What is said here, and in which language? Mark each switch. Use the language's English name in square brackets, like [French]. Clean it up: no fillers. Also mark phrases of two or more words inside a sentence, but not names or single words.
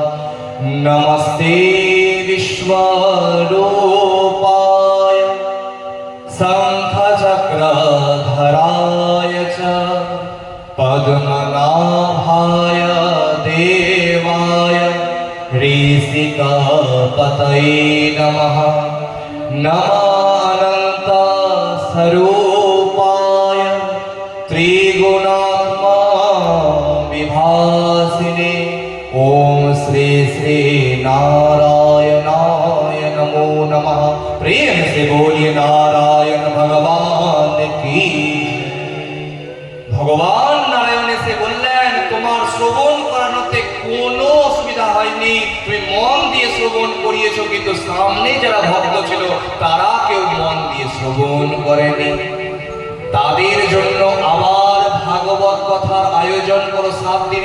[Sanskrit] নমস্তে বিশ্বরূপায় শঙ্খ চক্রধরায় চ পদ্মনাভায় দেবায় ঋষিকাপতয়ে নমঃ। নমঃ স্বরূপায় ত্রিগুণাত্মা বিভাসিনে। ওম শ্রী শ্রী नारायणाय नमो नमः। [Hindi] प्रेम से बोलिए नारायण भगवान की। [Bangla] ভগবান নারায়ণ এসে বললেন, তোমার শ্রবণ করানোতে কোনো অসুবিধা হয়নি, তুমি মন দিয়ে শ্রবণ করিয়েছো, কিন্তু সামনে যারা ভক্ত ছিল তারা কেউ মন দিয়ে শ্রবণ করেনি। তাদের জন্য আবার ভাগবত কথার আয়োজন করো 7 দিনের।